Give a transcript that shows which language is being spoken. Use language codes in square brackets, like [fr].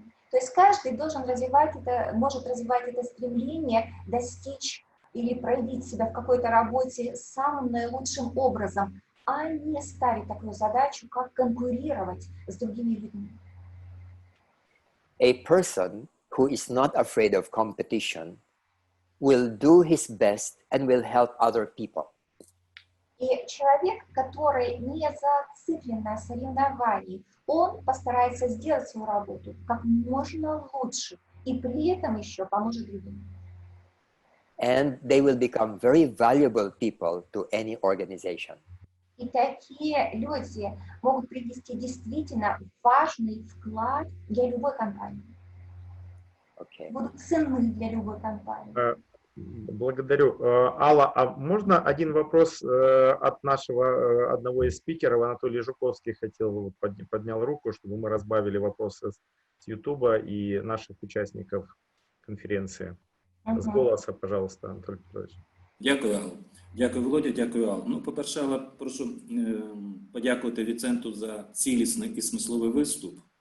[ru] То есть каждый должен может развивать это стремление достичь или проявить себя в какой-то работе самым наилучшим образом, а не ставить такую задачу, как конкурировать с другими людьми. [en] A person who is not afraid of competition will do his best and will help other people. [ru] И человек, который не зациклен на соревновании, он постарается сделать свою работу как можно лучше и при этом еще поможет другим. [en] And they will become very valuable people to any organization. [ru] И такие люди могут принести действительно важный вклад для любой компании. [en] Okay. [ru] Будут ценны для любой компании. Благодарю. Алла, а можно один вопрос от нашего одного из спикеров? Анатолий Жуковский хотел, поднял руку, чтобы мы разбавили вопросы с Ютуба и наших участников конференции. С голоса, пожалуйста, Анатолий Петрович. [uk] Дякую, Алла. Дякую, Володя, дякую, Алла. Ну, по-перше, Алла, прошу подякувати Віценту за цілісний і смисловий виступ.